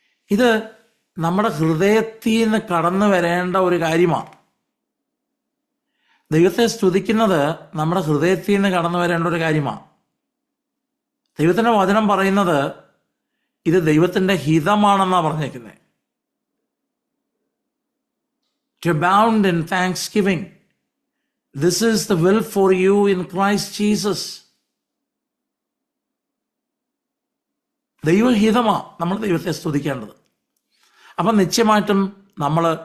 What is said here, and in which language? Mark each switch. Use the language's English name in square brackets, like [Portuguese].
[Malayalam] ഇത് നമ്മുടെ ഹൃദയത്തിൽ നിന്ന് കടന്നു വരേണ്ട ഒരു കാര്യമാണ്. ദൈവത്തെ സ്തുതിക്കുന്നത് നമ്മുടെ ഹൃദയത്തിൽ നിന്ന് കടന്നു വരേണ്ട ഒരു കാര്യമാണ്. ദൈവത്തിൻ്റെ വചനം പറയുന്നത് ഇത് ദൈവത്തിൻ്റെ ഹിതമാണെന്നാണ് പറഞ്ഞേക്കുന്നത്. [English] To abound in thanksgiving. This is the will for you in Christ Jesus. [Malayalam] ദൈവഹിതമാണ് നമ്മൾ ദൈവത്തെ സ്തുതിക്കേണ്ടത്. അപ്പം നിശ്ചയമായിട്ടും നമ്മൾ